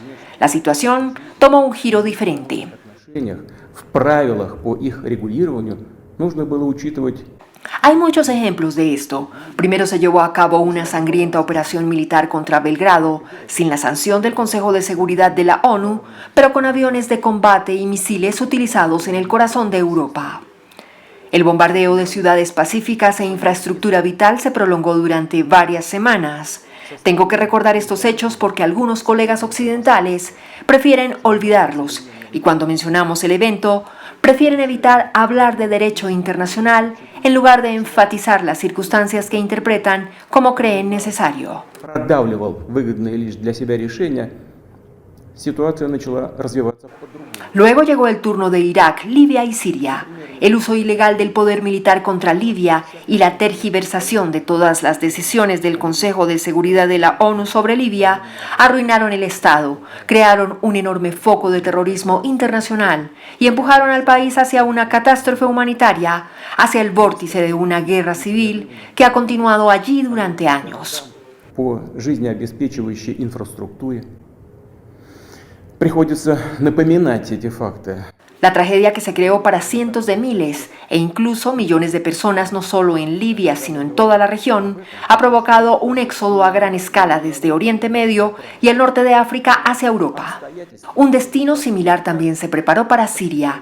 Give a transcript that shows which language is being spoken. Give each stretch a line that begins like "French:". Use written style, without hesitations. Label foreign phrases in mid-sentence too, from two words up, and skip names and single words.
Spanish: La situación tomó un giro diferente.
Russian: отношениях, в правилах по их регулированию нужно было учитывать
Spanish: Hay muchos ejemplos de esto. Primero se llevó a cabo una sangrienta operación militar contra Belgrado, sin la sanción del Consejo de Seguridad de la ONU, pero con aviones de combate y misiles utilizados en el corazón de Europa. El bombardeo de ciudades pacíficas e infraestructura vital se prolongó durante varias semanas. Tengo que recordar estos hechos porque algunos colegas occidentales prefieren olvidarlos y cuando mencionamos el evento, prefieren evitar hablar de derecho internacional en lugar de enfatizar las circunstancias que interpretan como creen necesario.
Russian: продавливал выгодные лишь для себя решения, ситуация начала развиваться по-другому.
Spanish: Luego llegó el turno de Irak, Libia y Siria. El uso ilegal del poder militar contra Libia y la tergiversación de todas las decisiones del Consejo de Seguridad de la ONU sobre Libia arruinaron el Estado, crearon un enorme foco de terrorismo internacional y empujaron al país hacia una catástrofe humanitaria, hacia el vórtice de una guerra civil que ha continuado allí durante años.
Russian: По жизнеобеспечивающей инфраструктуре приходится напоминать эти факты.
Spanish: La tragedia que se creó para cientos de miles e incluso millones de personas no solo en Libia sino en toda la región ha provocado un éxodo a gran escala desde Oriente Medio y el norte de África hacia Europa. Un destino similar también se preparó para Siria.